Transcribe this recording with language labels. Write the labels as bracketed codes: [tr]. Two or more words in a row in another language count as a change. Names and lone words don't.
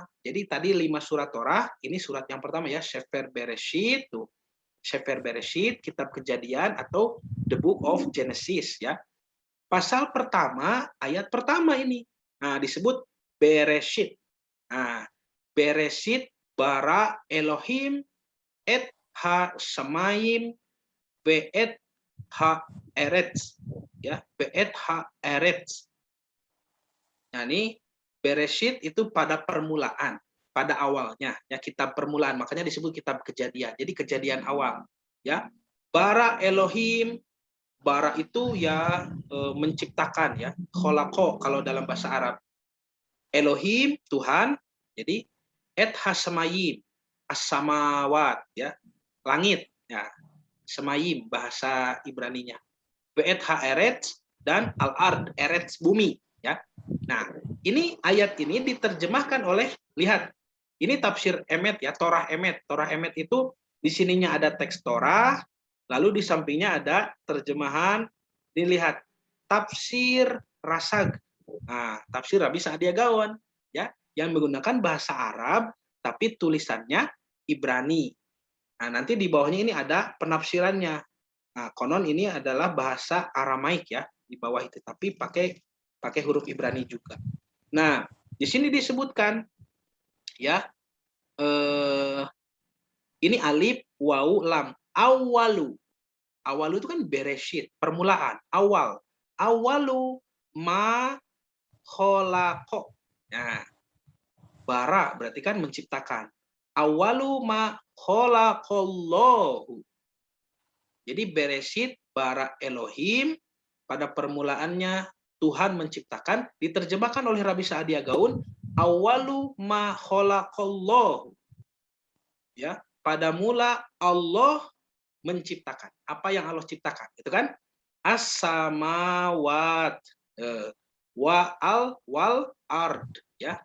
[id] Jadi tadi 5 surat Torah, ini surat yang pertama ya, Sefer Bereshit tuh. Sefer Bereshit, kitab Kejadian atau The Book of Genesis ya. Pasal pertama, ayat pertama ini. Nah, disebut Bereshit. Nah, [he] בראשית ברא אלוהים את השמים ואת הארץ. Ya, ואת הארץ. [id] Nah, ini Bereshit itu pada permulaan, pada awalnya, ya kitab permulaan, makanya disebut kitab Kejadian. Jadi kejadian awal, ya. [he] ברא אלוהים, [id] bara itu ya menciptakan ya, kholako kalau dalam bahasa Arab. Elohim Tuhan, jadi [he] את השמים, [id] as-samawat ya, langit ya. Semayim bahasa Ibraninya. [he] ואת הארץ [id] dan al-ard, eretz bumi ya. Nah, ini ayat ini diterjemahkan oleh, lihat, ini tafsir Emet ya, Torah Emet. Torah Emet itu di sininya ada teks Torah, lalu di sampingnya ada terjemahan, dilihat tafsir Rasag. Nah, tafsir Rabi Sa'adia Gaon ya, yang menggunakan bahasa Arab tapi tulisannya Ibrani. Nah, nanti di bawahnya ini ada penafsirannya. Nah, konon ini adalah bahasa Aramaik ya, di bawah itu, tapi pakai huruf Ibrani juga. Nah, di sini disebutkan ya, ini alif, waw, lam, awalu. Awalu itu kan bereshit, permulaan, awal. [ar] أول ما خلق. [id] Nah, bara berarti kan menciptakan. [ar] أول ما خلق الله. [id] Jadi [he] בראשית ברא אלוהים, [id] pada permulaannya Tuhan menciptakan, diterjemahkan oleh Rabi Sa'adia Gaon, [ar] أول ما خلق الله. [id] Ya, pada mula Allah menciptakan. Apa yang Allah ciptakan? Itu kan [ar] السماوات والأرض [id] ya.